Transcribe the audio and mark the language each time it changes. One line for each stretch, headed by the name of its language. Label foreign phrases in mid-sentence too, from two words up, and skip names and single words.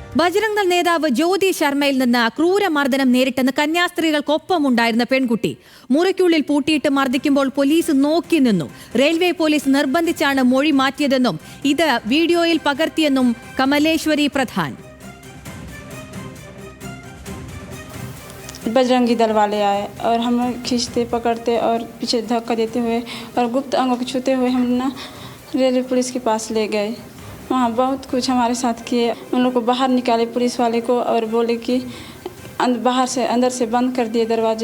Malayalam: ബജ്രംഗ് ദൾ നേതാവ് ജ്യോതി ശർമ്മയിൽ നിന്ന് ക്രൂരമർദ്ദനം നേരിട്ടെന്ന് കന്യാസ്ത്രീകൾക്കൊപ്പമുണ്ടായിരുന്ന പെൺകുട്ടി മുറിക്കുള്ളിൽ പൂട്ടിയിട്ട് മർദ്ദിക്കുമ്പോൾ പോലീസ് നോക്കി നിന്നു. റെയിൽവേ പോലീസ് നിർബന്ധിച്ചാണ് മൊഴി മാറ്റിയതെന്നും ഇത് വീഡിയോയിൽ പകർത്തിയെന്നും കമലേശ്വരി പ്രധാൻ.
Hindi: बजरंगी दल वाले आए और हमें खींचते पकड़ते और पीछे धक्का देते हुए और गुप्त अंगों को छूते हुए हम ना रेलवे पुलिस के पास ले गए. वहाँ बहुत कुछ हमारे साथ किए. उन लोग को बाहर निकाले पुलिस वाले को और बोले कि बाहर से अंदर से बंद कर दिए दरवाजे.